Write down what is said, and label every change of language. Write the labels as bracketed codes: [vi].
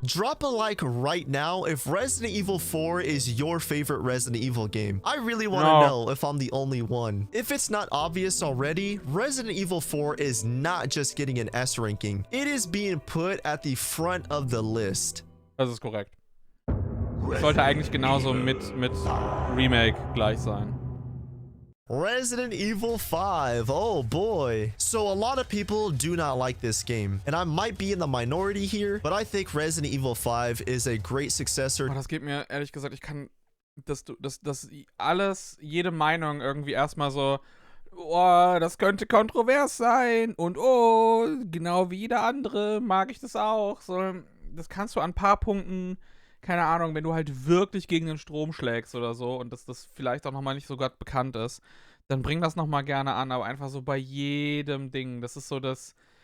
[en] Drop a like right now if Resident Evil 4 is your favorite Resident Evil game. I really want to know if I'm the only one. If it's not obvious already, Resident Evil 4 is not just getting an S ranking. It is being put at the front of the list. [de] Das ist korrekt. Sollte eigentlich genauso mit Remake gleich sein. [en] Resident Evil 5, oh boy. So a lot of people do not like this game, and I might be in the minority here, but I think Resident Evil 5 is a great successor. [de] Oh, das geht mir ehrlich gesagt, ich kann das alles, jede Meinung irgendwie erstmal so, oh, das könnte kontrovers sein und oh, genau wie jeder andere mag ich das auch. So, das kannst du an ein paar Punkten, keine Ahnung, wenn du halt wirklich gegen den Strom schlägst oder so und dass das vielleicht auch nochmal nicht so gerade bekannt ist, dann bring das nochmal gerne an, aber einfach so bei jedem Ding. Das ist so das.